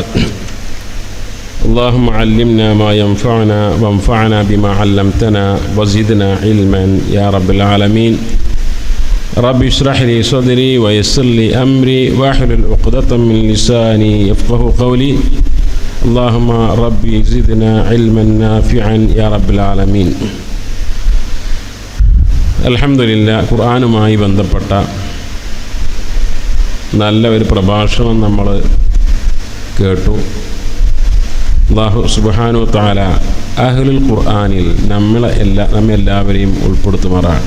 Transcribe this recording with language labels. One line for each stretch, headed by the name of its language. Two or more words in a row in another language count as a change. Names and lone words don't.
Arabic: اللهم علمنا ما ينفعنا وانفعنا بما علمتنا وزدنا علما يا رب العالمين. رب اشرح لي صدري ويسر لي أمري واحلل عقدة من لساني يفقه قولي. اللهم ربي زدنا علما نافعا يا رب العالمين.
Malayalam: അൽഹംദുലില്ലാഹ്, ഖുർആനുമായി ബന്ധപ്പെട്ട നല്ല ഒരു പ്രഭാഷണം നമ്മൾ കേട്ടു.
Arabic: الله سبحانه وتعالى أهل القرآن
Malayalam: നമ്മെല്ലാവരെയും ഉൾപ്പെടുത്തുമാറാകട്ടെ.